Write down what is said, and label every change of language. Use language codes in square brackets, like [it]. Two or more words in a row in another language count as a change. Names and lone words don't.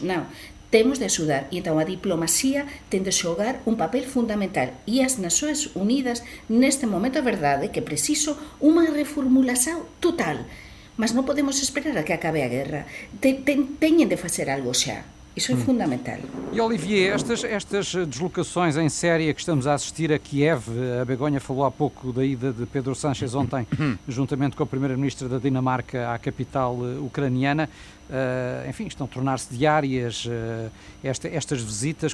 [gl] Non, temos de axudar, e entón a diplomacia ten de xogar un papel fundamental, e as Nações Unidas neste momento é verdade que preciso unha reformulación total, mas non podemos esperar a que acabe a guerra. Teñen de facer algo xa. [pt] Isso é fundamental. E Olivier, estas deslocações em série que estamos a assistir a Kiev, a Begonha falou há pouco da ida de Pedro Sánchez ontem, juntamente com a primeira-ministra da Dinamarca à capital ucraniana, enfim, estão a tornar-se diárias estas visitas.